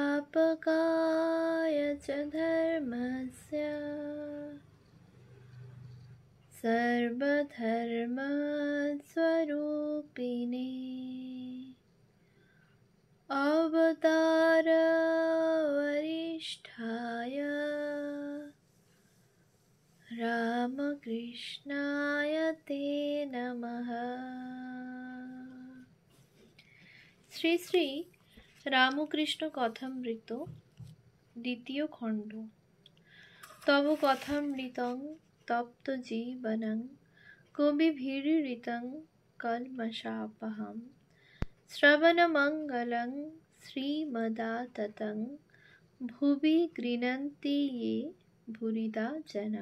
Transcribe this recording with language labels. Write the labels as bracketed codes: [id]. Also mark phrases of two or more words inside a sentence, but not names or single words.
[sa] संस्थापकाय च धर्मस्य सर्वधर्मस्वरूपिणे अवतारवरिष्ठाय रामकृष्णाय ते नमः। [bn] শ্রী শ্রী রামকৃষ্ণ কথামৃত দ্বিতীয় খণ্ড। [sa] তব কথামৃতং তপ্ত জীবনং কবিভিরৃতং কলমশাপহম শ্রবণমঙ্গলং শ্রীমদাততং ভুবি গৃণন্তি ये ভুরিদা জনা।